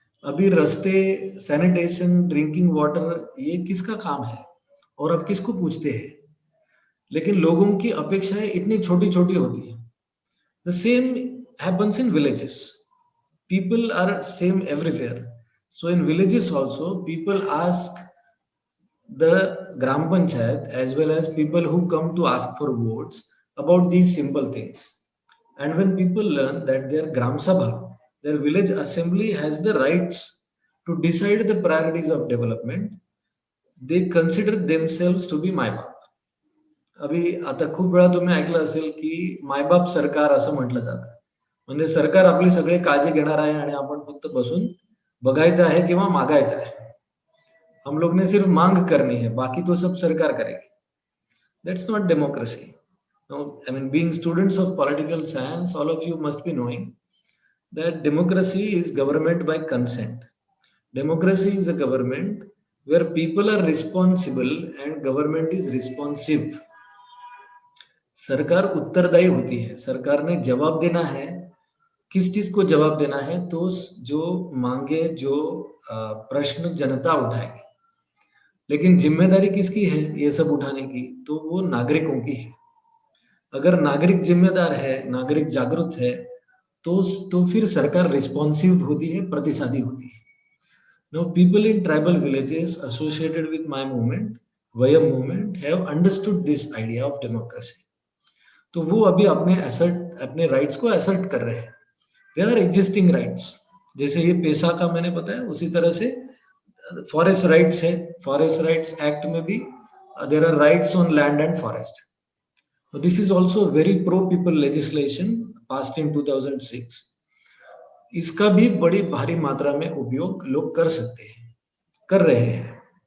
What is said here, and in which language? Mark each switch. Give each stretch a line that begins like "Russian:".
Hindi: अभी रास्ते, sanitation, drinking water ये किसका काम है और अब किसको पूछते हैं। लेकिन लोगों की अपेक्षाएं इतनी छोटी छोटी होती है।
English: The same happens in villages. People are same everywhere. So in villages also people ask the gram panchayat as well as people who come to ask for votes about these simple things. And when people learn that their gram sabha, their village assembly has the rights to decide the priorities of development, they consider themselves to be मायबाप.
Marathi: अभी आता खूप वेळा तुम्ही ऐकलं असेल की मायबाप सरकार असं म्हटलं जातं. म्हणजे सरकार आपली सगळे काळजी घेणार आहे आणि आपण फक्त बसून बघायचं आहे किंवा मागायचं आहे.
Hindi: हम लोग ने सिर्फ मांग करनी है, बाकी तो सब सरकार करेगी.
English: That's not democracy. No, I mean, being students of political science, all of you must be knowing that democracy is government by consent. Democracy is a government where people are responsible and government is responsive.
Hindi: सरकार उत्तरदायी होती है, सरकार ने जवाब देना है। किस चीज को जवाब देना है? तो जो मांगे, जो प्रश्न जनता उठाएगी। लेकिन जिम्मेदारी किसकी है ये सब उठाने की? तो वो नागरिकों की है। अगर नागरिक जिम्मेदार है, नागरिक जागरूक है, तो फिर सरकार रिस्पॉन्सिव होती है, प्रतिसादी होती है।
English: Now, people in tribal villages associated with my movement, Vayam movement, have understood this idea of democracy.
Hindi: तो वो अभी अपने राइट्स को असर्ट कर रहे हैं।
English: There are existing rights.
Hindi: जैसे ये पेशा का मैंने बताया, उसी तरह से फॉरेस्ट राइट्स है।
English: forest rights act
Hindi: में भी
English: there are rights on land and forest. So this is also very pro people legislation passed in 2006.
Hindi: इसका भी बड़ी भारी मात्रा में उपयोग लोग कर सकते हैं, कर रहे हैं।